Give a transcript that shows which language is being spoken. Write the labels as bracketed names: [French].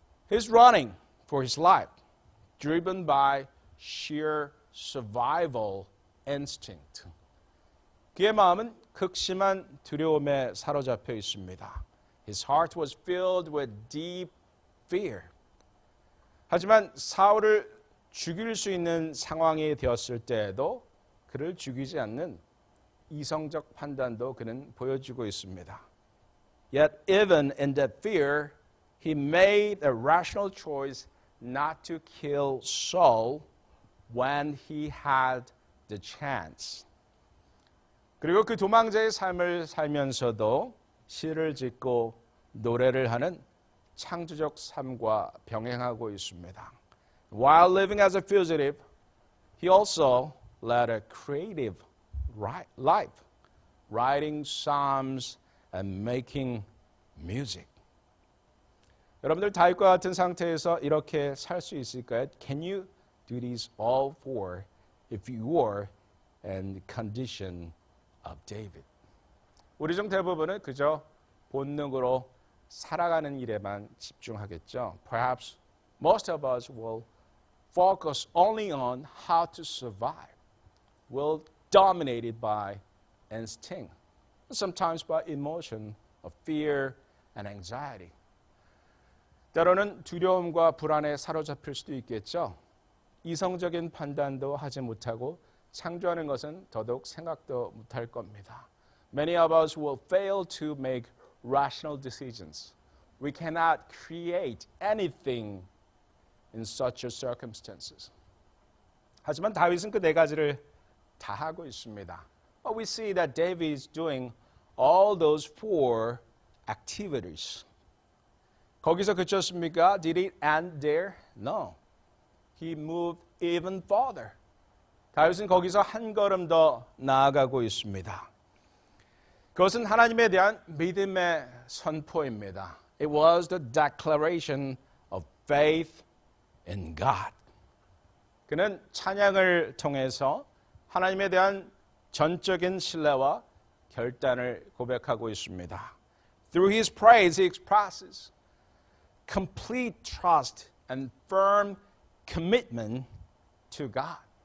[English] He's running for his life, driven by sheer survival instinct. [Korean] 그의 마음은 극심한 두려움에 사로잡혀 있습니다. [English] His heart was filled with deep fear. [Korean] 하지만 사울을 죽일 수 있는 상황이 되었을 때에도 그를 죽이지 않는 이성적 판단도 그는 보여주고 있습니다. [English] Yet even in that fear, he made a rational choice not to kill Saul when he had the chance. [Korean] 그리고 그 도망자의 삶을 살면서도 시를 짓고 노래를 하는 창조적 삶과 병행하고 있습니다. [English] While living as a fugitive, he also led a creative life, writing psalms and making music. [Korean] 여러분들 다윗과 같은 상태에서 이렇게 살 수 있을까요? [English] Can you do these all four if you were in the condition of David? [Korean] 우리 중 대부분은 그저 본능으로 살아가는 일에만 집중하겠죠. [English] Perhaps most of us will focus only on how to survive. We're dominated by instinct, sometimes by emotion of fear and anxiety. [Korean] 때로는 두려움과 불안에 사로잡힐 수도 있겠죠. 이성적인 판단도 하지 못하고 창조하는 것은 더더욱 생각도 못할 겁니다. [English] Many of us will fail to make rational decisions. We cannot create anything in such circumstances. [Korean] 하지만 다윗은 그 네 가지를 다 하고 있습니다. [English] But we see that David is doing all those four activities. [Korean] 거기서 그쳤습니까? [English] Did it end there? No. He moved even farther. [Korean] 다윗은 거기서 한 걸음 더 나아가고 있습니다. 그것은 하나님에 대한 믿음의 선포입니다. [English] It was the declaration of faith in God. [Korean] 그는 찬양을 통해서 하나님에 대한 전적인 신뢰와 결단을 고백하고 있습니다. [English] Through his praise, he expresses complete trust and firm commitment to God.